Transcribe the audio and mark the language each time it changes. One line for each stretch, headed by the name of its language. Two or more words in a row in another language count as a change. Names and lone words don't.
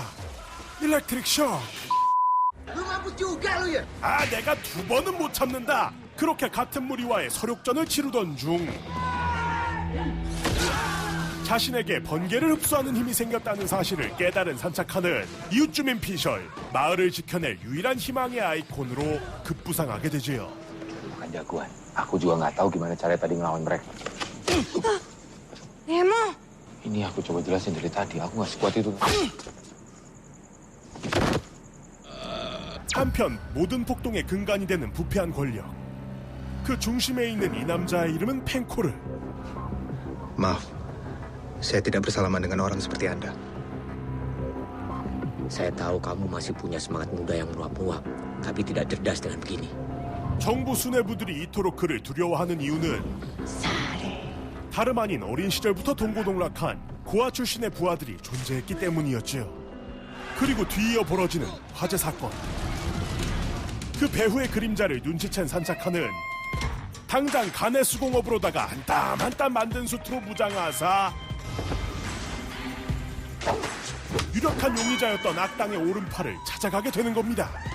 English: electric shock.
Korean: 아, 내가 2번은 못 참는다. 그렇게 같은 무리와의 서력전을 치르던 중 자신에게 번개를 흡수하는 힘이 생겼다는 사실을 깨달은 산착하는 이웃주민 피셜, 마을을 지켜낼 유일한 희망의 아이콘으로 급부상하게 되지요.
Indonesian: Bukan jagoan. Aku juga nggak tahu gimana cara tadi ngelawan mereka. Nemo. Ini aku coba jelasin dari tadi. Aku nggak sekuat itu.
Korean: 한편 모든 폭동의 근간이 되는 부패한 권력. 그 중심에 있는 이 남자의 이름은 펜코르.
Indonesian: Maaf, saya tidak bersalaman dengan orang seperti Anda. Saya tahu kamu masih punya semangat muda yang meluap-luap, tapi tidak cerdas dengan begini.
Korean: 정부 수뇌부들이 이토록 그를 두려워하는 이유는 다름 아닌 어린 시절부터 동고동락한 고아 출신의 부하들이 존재했기 때문이었지요. 그리고 뒤이어 벌어지는 화재 사건. 그 배후의 그림자를 눈치챈 산착하는 당장 간의 수공업으로다가 한 땀 한 땀 만든 수트로 무장하사 유력한 용의자였던 악당의 오른팔을 찾아가게 되는 겁니다.